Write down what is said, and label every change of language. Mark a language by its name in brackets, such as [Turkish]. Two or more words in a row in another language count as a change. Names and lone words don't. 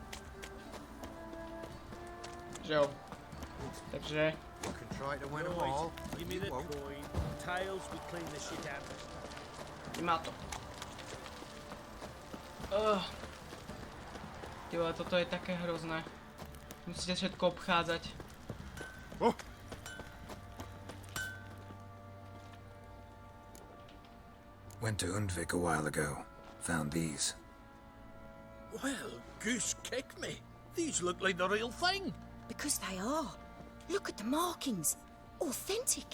[Czech] Že jo. Takže... [Slovak] Má to. Tyhle, toto je také hrozné. Musíte všetko obchádzať. [English] Went to Undvik a while ago. Found these. Well, goose kick me. These look like the real thing. Because they are. Look at the markings. Authentic.